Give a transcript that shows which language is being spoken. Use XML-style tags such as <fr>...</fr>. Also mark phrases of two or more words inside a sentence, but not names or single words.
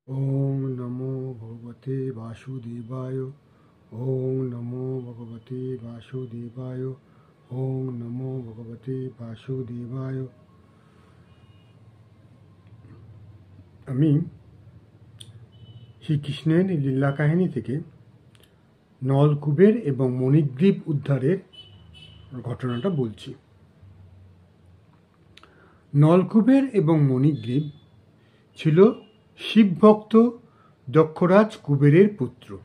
<sa>ওং নমো ভগবতে বাসুদেবায়। ওং নমো ভগবতে বাসুদেবায়। ওং নমো ভগবতে বাসুদেবায়।</sa> <bn>আমি শ্রীকৃষ্ণের লীলা কাহিনী থেকে নলকূপের এবং মণিগ্রীব উদ্ধারের ঘটনাটা বলছি। নলকূপের এবং মণিগ্রীব ছিল শিবভক্ত দক্ষরাজ কুবেরের পুত্র।</bn>